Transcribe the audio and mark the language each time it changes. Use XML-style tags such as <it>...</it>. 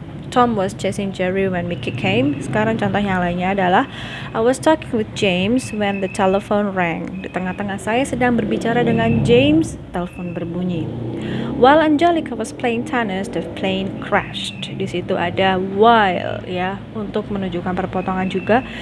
<en>Tom was chasing Jerry when Mickey came.</en> <id>Sekarang contoh yang lainnya adalah</id> <en>I was talking with James when the telephone rang.</en> <id>Di tengah-tengah saya sedang berbicara dengan James, telepon berbunyi.</id> <en>While Angelica was playing tennis, the plane crashed.</en> <id>Di situ ada while ya, untuk menunjukkan perpotongan juga.</id>